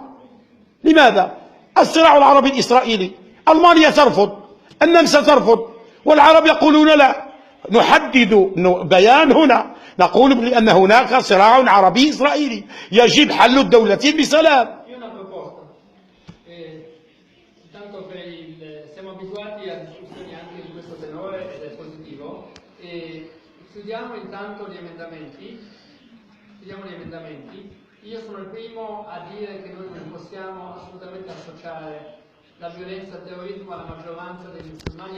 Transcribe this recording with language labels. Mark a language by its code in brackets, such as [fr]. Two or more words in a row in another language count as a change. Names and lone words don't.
[ar] لماذا؟ الصراع العربي الإسرائيلي، ألمانيا ترفض، النمسا ترفض، والعرب يقولون لا. نحدد بيان هنا، نقول بأن هناك صراع عربي إسرائيلي يجب حل الدولتين بسلام. [it] Siamo abituati a discussioni anche di questo tenore ed è positivo. Studiamo intanto gli emendamenti. Io sono il primo a dire che noi non possiamo assolutamente associare la violenza al terrorismo alla maggioranza dei musulmani.